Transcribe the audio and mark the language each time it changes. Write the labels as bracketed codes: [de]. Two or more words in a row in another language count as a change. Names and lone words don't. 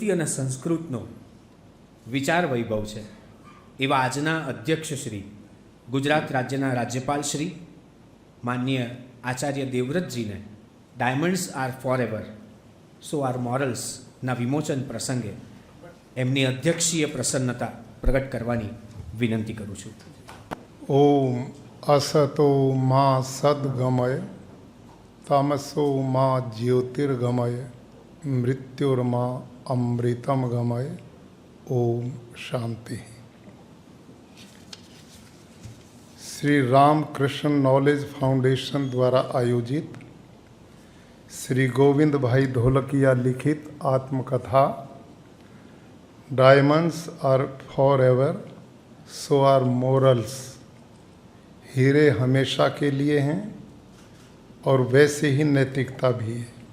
[gu] અને સંસ્કૃતનો વિચાર વૈભવ છે, એવા આજના અધ્યક્ષ શ્રી ગુજરાત રાજ્યના રાજ્યપાલ શ્રી માનનીય આચાર્ય દેવવ્રતજીને ડાયમંડ્સ આર ફોર એવર સો આર મોરલ્સના વિમોચન પ્રસંગે એમની અધ્યક્ષીય પ્રસન્નતા પ્રગટ કરવાની વિનંતી કરું છું. [sa] ઓમ असतो माँ सद्गमय तमसो माँ ज्योतिर्गमय मृत्युर्माँ अमृतम गमय. ओम शांति. [hi] श्री रामकृष्ण नॉलेज फाउंडेशन द्वारा आयोजित श्री गोविंद भाई ढोलकिया लिखित आत्मकथा डायमंड्स आर फॉर एवर सो आर मोरल्स. हीरे हमेशा के लिए हैं और वैसे ही नैतिकता भी है.